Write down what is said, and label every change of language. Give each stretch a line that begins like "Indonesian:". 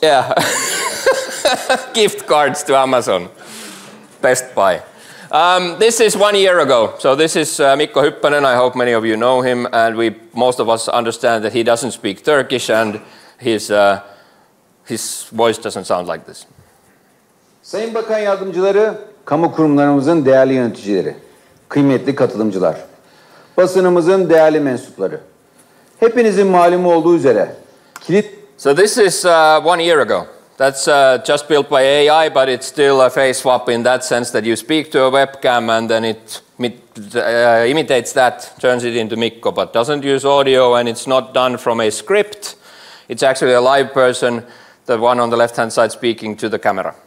English: Yeah. Gift cards to Amazon. Best Buy. This is 1 year ago. So this is Mikko Hyppönen. I hope many of you know him. And most of us understand that he doesn't speak Turkish and his voice doesn't sound like this.
Turkish: Sayın Bakan Yardımcıları, kamu kurumlarımızın değerli yöneticileri, kıymetli katılımcılar, basınımızın değerli mensupları. Hepinizin malumu olduğu üzere kilit.
English: So this is 1 year ago. That's just built by AI, but it's still a face swap in that sense that you speak to a webcam and then it imitates that, turns it into Mikko, but doesn't use audio, and it's not done from a script. It's actually a live person, the one on the left-hand side speaking to the camera.